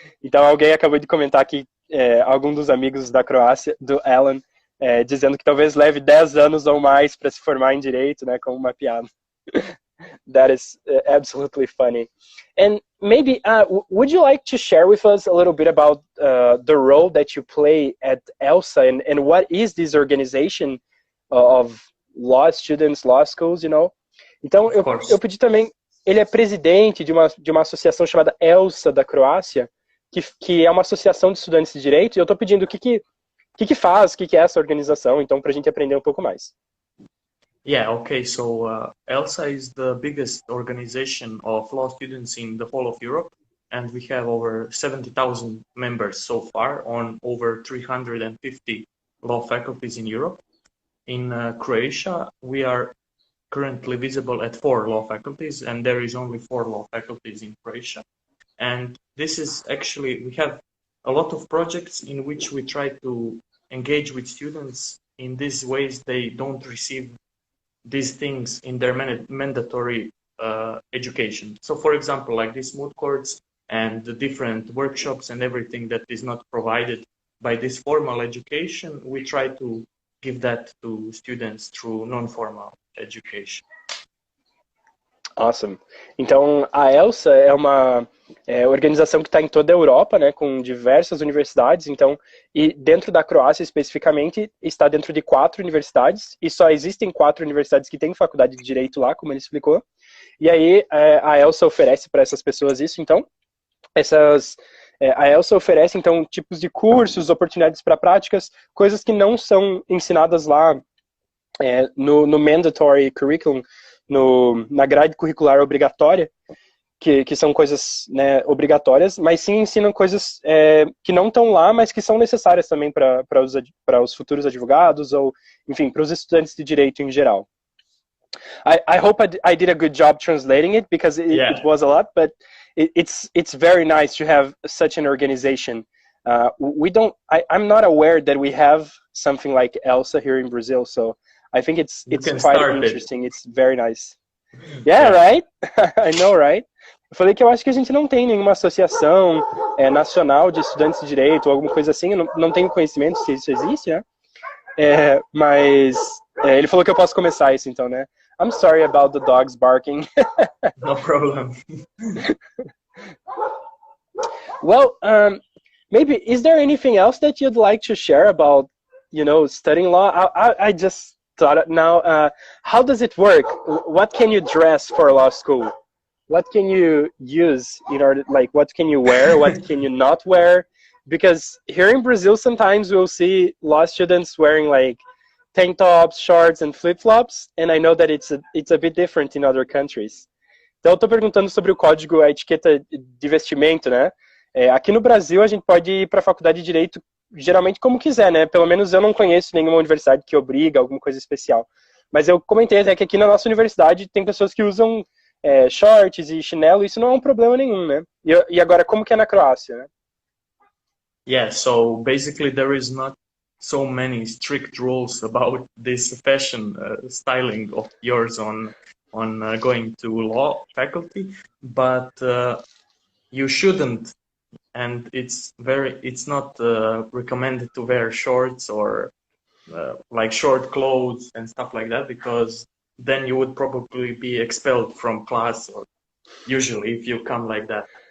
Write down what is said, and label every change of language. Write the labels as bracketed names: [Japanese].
[Portuguese] Então, alguém acabou de comentar aqui, algum dos amigos da Croácia, do Alen, dizendo que talvez leve 10 anos ou mais para se formar em Direito, né, como uma piada. [English] That is absolutely funny. And maybe, would you like to share with us a little bit about the role that you play at ELSA, and what is this organization of law students, law schools, you know? [Portuguese] Então, eu pedi também, ele é presidente de uma associação chamada ELSA da Croácia, que é uma associação de estudantes de Direito, e eu estou pedindo o que faz, o que é essa organização, então, para a gente aprender um pouco mais. [English] Yeah, okay, so ELSA is the biggest organization of law students in the whole of Europe, and we have over 70,000 members so far on over 350 law faculties in Europe. In Croatia, we are currently visible at 4 law faculties, and there is only 4 law faculties in Croatia. And this is actually, we have a lot of projects in which we try to engage with students in these ways they don't receive these things in their mandatory education. So for example, like these moot courts and the different workshops and everything that is not provided by this formal education, we try to give that to students through non-formal education. Awesome. [Portuguese] Então, a ELSA é uma organização que está em toda a Europa, né, com diversas universidades, então, e dentro da Croácia especificamente, está dentro de 4 universidades, e só existem 4 universidades que têm faculdade de Direito lá, como ele explicou, e aí a ELSA oferece para essas pessoas isso, então, a ELSA oferece, então, tipos de cursos, oportunidades para práticas, coisas que não são ensinadas lá no [English] mandatory curriculum, [Portuguese] na grade curricular obrigatória, que são coisas, né, obrigatórias, mas sim ensinam coisas que não estão lá, mas que são necessárias também para os futuros advogados, ou, enfim, para os estudantes de Direito em geral. [English] I hope I did a good job translating it, because it was a lot, but it's very nice to have such an organization. I'm not aware that we have something like ELSA here in Brazil, so I think it's quite interesting. It's very nice. Yeah, right? I know, right? [Portuguese] Eu falei que eu acho que a gente não tem nenhuma associação nacional de estudantes de direito ou alguma coisa assim. Eu não tenho conhecimento se isso existe, né? Mas ele falou que eu posso começar isso, então, né? [English] I'm sorry about the dogs barking. No problem. Well, maybe, is there anything else that you'd like to share about, studying law? I just thought now, how does it work? What can you dress for law school? What can you use in order, what can you wear? What can you not wear? Because here in Brazil, sometimes we'll see law students wearing tank tops, shorts, and flip-flops, and I know that it's a bit different in other countries. [Portuguese] Então, eu estou perguntando sobre o código, a etiqueta de vestimento, né? Aqui no Brasil, a gente pode ir para a faculdade de Direito geralmente como quiser, né? Pelo menos eu não conheço nenhuma universidade que obriga alguma coisa especial. Mas eu comentei até que aqui na nossa universidade tem pessoas que usam shorts e chinelo, isso não é um problema nenhum, né? E agora, como que é na Croácia, né? [English] Yeah, so basically there is not so many strict rules about this fashion styling of yours on going to law faculty, but you shouldn't, and it's not recommended to wear shorts or short clothes and stuff like that, because then you would probably be expelled from class, or usually if you come like that.